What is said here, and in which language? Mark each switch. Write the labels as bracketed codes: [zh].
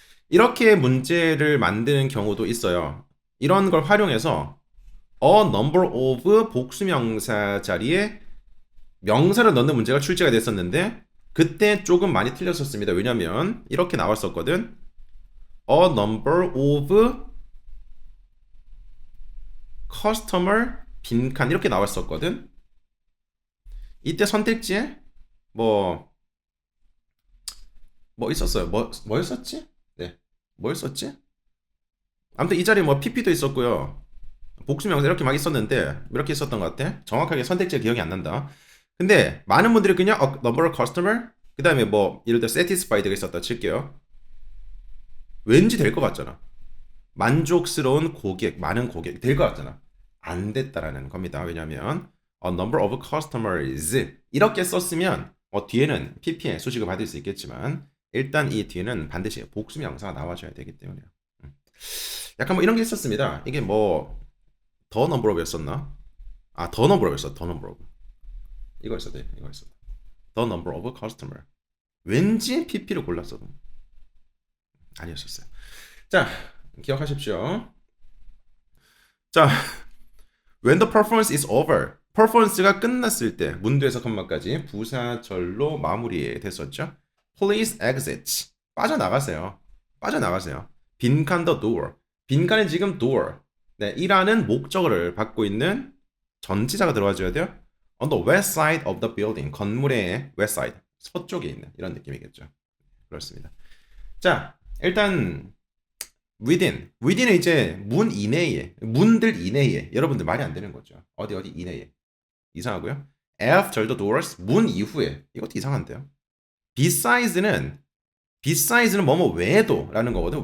[ko] 이렇게 문제를 만드는 경우도 있어요. 이런 걸 활용해서 a number of 복수명사 자리에 명사를 넣는 문제가 출제가 됐었는데 그때 조금 많이 틀렸었습니다. 왜냐면 이렇게 나왔었거든. [en] a number of customer [ko] 빈칸 이렇게 나왔었거든. 이때 선택지에 뭐 있었어요. 뭐였었지? 네, 뭐였었지? 아무튼 이 자리에 뭐 PP도 있었고요. 복수명사 이렇게 막 있었는데 이렇게 있었던 것 같아. 정확하게 선택지가 기억이 안 난다. 근데 많은 분들이 그냥 [en] number of customer [ko] 그 다음에 뭐 예를 들어 satisfied가 있었다 칠게요. 왠지 될 것 같잖아. 만족스러운 고객, 많은 고객 될 것 같잖아. 안 됐다라는 겁니다. 왜냐하면 [en] a number of customers [ko] 이렇게 썼으면 뒤에는 pp의 수식을 받을 수 있겠지만 일단 이 뒤에는 반드시 복수명사가 나와줘야 되기 때문에요. 약간 뭐 이런 게 있었습니다. 이게 뭐 the number of였었나? 아, the number of였어. [en] the number of. [ko] 이거 있었대. 이거 있었다. [en] the number of customer. [ko] 왠지 pp를 골랐어도 아니었었어요. 자, 기억하십시오. [en] 자, when the performance is over. [ko] 퍼포먼스가 끝났을 때 문도에서 컴마까지 부사절로 마무리됐었죠. [en] Please exit. [ko] 빠져나가세요. 빠져나가세요. 빈칸 [en] the door. [ko] 빈칸에 지금 door. 네, 이라는 목적어를 받고 있는 전치사가 들어와줘야 돼요. [en] On the west side of the building. 건물의 west side. [ko] 서쪽에 있는 이런 느낌이겠죠. 그렇습니다. 자, 일단 within은 이제 문 이내에, 문들 이내에 여러분들 말이 안 되는 거죠. 어디 이내에. 이상하고요. [en] after the doors, [ko] 문 이후에. 이것도 이상한데요. besides 뭐뭐 외에도 라는 거거든.